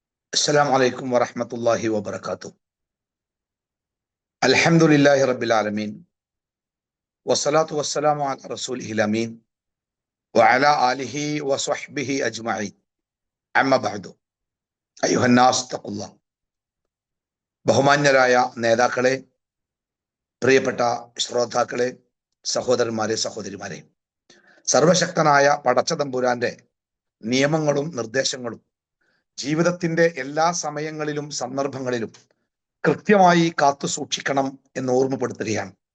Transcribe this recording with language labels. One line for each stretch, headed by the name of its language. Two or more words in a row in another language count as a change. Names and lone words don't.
Arabic: السلام عليكم ورحمة الله وبركاته. الحمد لله رب العالمين والصلاة والسلام على رسوله الأمين وعلى آله وصحبه أجمعين. أما بعد أيها الناس اتقوا الله.
Malayalam: ബഹുമാന്യരായ നേതാക്കളെ, പ്രിയപ്പെട്ട ശ്രോതാക്കളെ, സഹോദരന്മാരെ, സഹോദരിമാരെ, സർവശക്തനായ പടച്ചതമ്പുരാന്റെ നിയമങ്ങളും നിർദ്ദേശങ്ങളും ജീവിതത്തിന്റെ എല്ലാ സമയങ്ങളിലും സന്ദർഭങ്ങളിലും കൃത്യമായി കാത്തു സൂക്ഷിക്കണം എന്ന് ഓർമ്മപ്പെടുത്തുകയാണ്.